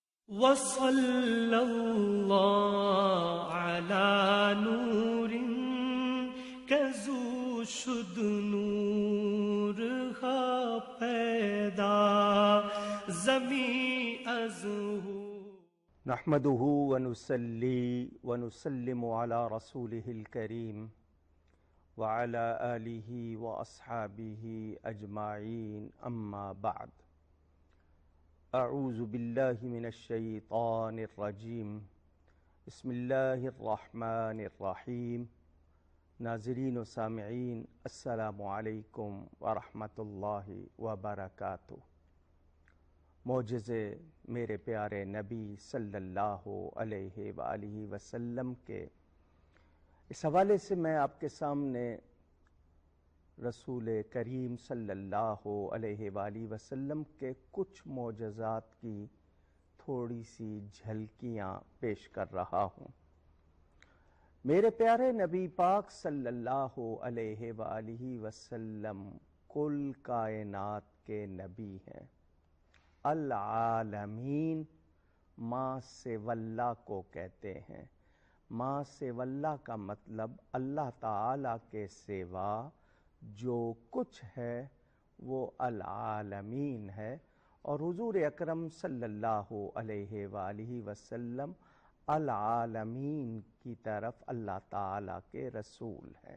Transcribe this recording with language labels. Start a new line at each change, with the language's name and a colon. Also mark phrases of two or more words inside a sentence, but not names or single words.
Persian: وصلی اللہ علی نور کزو شد نور ہا پیدا زمین از ہو.
Arabic: نحمده ونصلي ونسلم على رسوله الكريم وعلى آله وأصحابه أجمعين أما بعد. أعوذ بالله من الشيطان الرجيم. بسم الله الرحمن الرحيم.
Urdu: ناظرین و سامعین،
Arabic: السلام علیکم ورحمۃ اللہ وبرکاتہ.
Urdu: معجزے میرے پیارے نبی
Arabic: صلی اللہ علیہ وآلہ وسلم
Urdu: کے اس حوالے سے میں آپ کے سامنے رسول کریم
Arabic: صلی اللہ علیہ وآلہ وسلم
Urdu: کے کچھ معجزات کی تھوڑی سی جھلکیاں پیش کر رہا ہوں. میرے پیارے نبی پاک
Arabic: صلی اللہ علیہ وآلہ وسلم
Urdu: کل کائنات کے نبی ہیں. العالمین
Arabic: ما سوی اللہ
Urdu: کو کہتے ہیں.
Arabic: ما سوی اللہ
Urdu: کا مطلب اللہ تعالی کے سوا جو کچھ ہے وہ العالمین ہے، اور حضور اکرم
Arabic: صلی اللہ علیہ وآلہ وسلم
Urdu: العالمین کی طرف اللہ تعالی کے رسول ہیں.